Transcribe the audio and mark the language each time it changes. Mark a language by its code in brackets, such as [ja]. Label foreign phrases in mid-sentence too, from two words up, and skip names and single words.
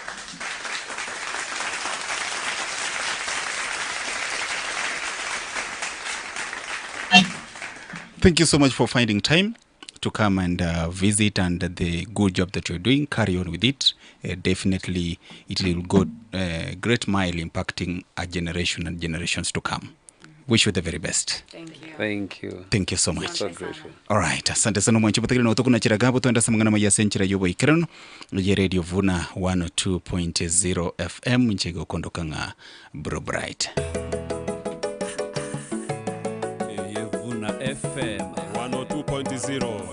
[en] Thank you so much for finding time to come and visit, and the good job that you're doing, carry on with it. Definitely it will go great mile impacting a generation and generations to come. Wish you the very best. Thank you. Thank you. Thank you so much. So grateful. All right. [sw] Asante sana [guz] mwanchi patakile na utokuna chiragabo tuenda samangana maya senchira yobo ikirano ye Radio Vuna 102.0 FM nchego kondokanga Bro Bright. Ye Vuna FM 102.0